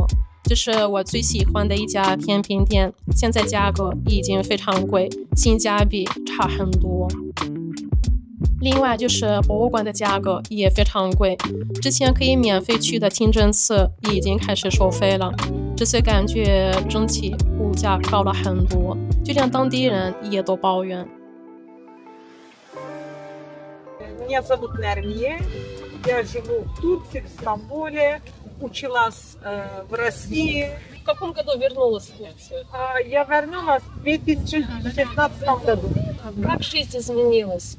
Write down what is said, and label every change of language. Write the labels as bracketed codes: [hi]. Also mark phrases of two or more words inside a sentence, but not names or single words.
[zh] 這是我最喜歡的一家甜品店，現在價格已經非常貴，性價比差很多。另外就是博物館的價格也非常貴，之前可以免費去的清真寺已經開始收費了。這次感覺整體物價高了很多，就连當地人也都抱怨。 [ru] Меня зовут Нармия, я живу в Турции, в Стамбуле, училась в России. В каком году вернулась в Турцию? Я вернулась в 2016 году. Как жизнь изменилась?